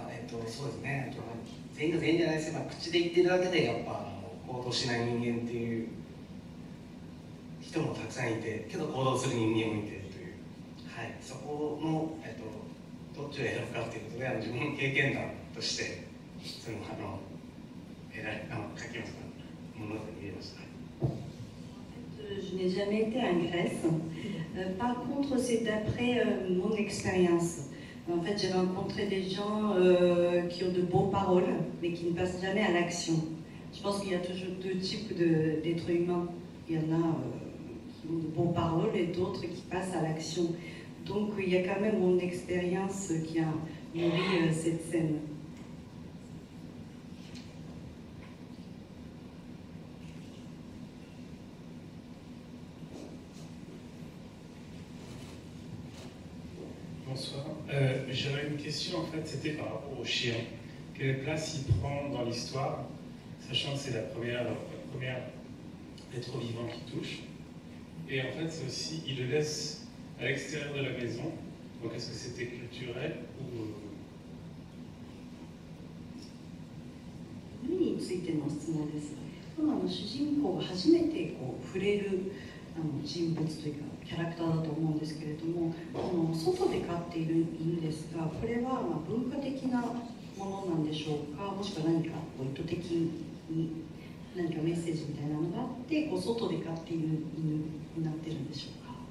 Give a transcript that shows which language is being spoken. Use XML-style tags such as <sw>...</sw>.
<ja>そうですね、全員が全員じゃないですけど、口で言ってるだけでやっぱ行動しない人間っていう人もたくさんいて、けど行動する人間もいてという、はい、そこの、どっちを選ぶかっていうことで自分の経験談としてその書きますか物語に入れました。</ja> <fr>Je n'ai jamais été en Grèce. Par contre, c'est d'après mon expérience. En fait, j'ai rencontré des gens qui ont de beaux paroles, mais qui ne passent jamais à l'action. Je pense qu'il y a toujours deux types d'êtres humains. Il y en a qui ont de beaux paroles et d'autres qui passent à l'action. Donc, il y a quand même mon expérience qui a nourri cette scène. J'avais une question, en fait, c'était par rapport au chien. Quelle place il prend dans l'histoire, sachant que c'est la première être vivant qui touche. Et en fait, c'est aussi, il le laisse à l'extérieur de la maison. Donc, est-ce que c'était culturel ou...</fr> <ja>海についての質問です。主人公が初めて触れる人物というかキャラクターだと思うんですけれども、外で飼っている犬ですが、これは文化的なものなんでしょうか、もしくは何か意図的に何かメッセージみたいなのがあって外で飼っている犬になってるんでしょうか。</ja>